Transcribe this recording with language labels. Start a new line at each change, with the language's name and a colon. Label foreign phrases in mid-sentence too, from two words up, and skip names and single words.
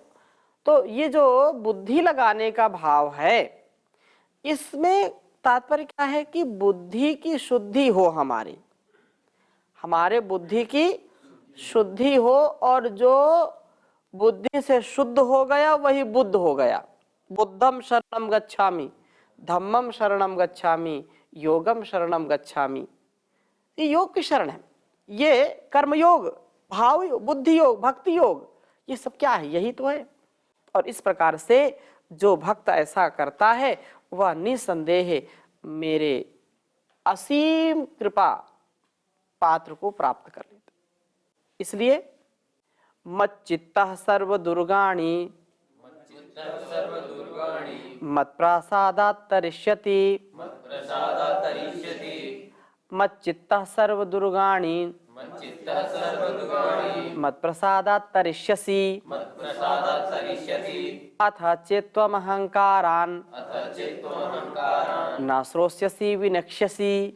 Hindi: तो ये जो बुद्धि लगाने का भाव है, इसमें तात्पर्य क्या है कि बुद्धि की शुद्धि हो, हमारे बुद्धि की शुद्धि हो, और जो बुद्धि से शुद्ध हो गया वही बुद्ध हो गया।
Pali: बुद्धम शरणम गच्छामि, धम्मम शरणम गच्छामि, योगम शरणम गच्छामि।
Hindi: ये योग की शरण है, ये कर्म योग, भाव योग, बुद्धि योग, भक्ति योग, ये सब क्या है? यही तो है। और इस प्रकार से जो भक्त ऐसा करता है वह निसंदेह मेरे असीम कृपा पात्र को प्राप्त कर लेता।
Sanskrit: इसलिए मच्चित्तः सर्व दुर्गाणि मत्प्रसादात् तरिष्यति, मच्चित्तः सर्व दुर्गाणि मत्प्रसादात् तरिष्यसि, अथ चेत्त्वमहङ्कारान् न श्रोष्यसि विनक्ष्यसि।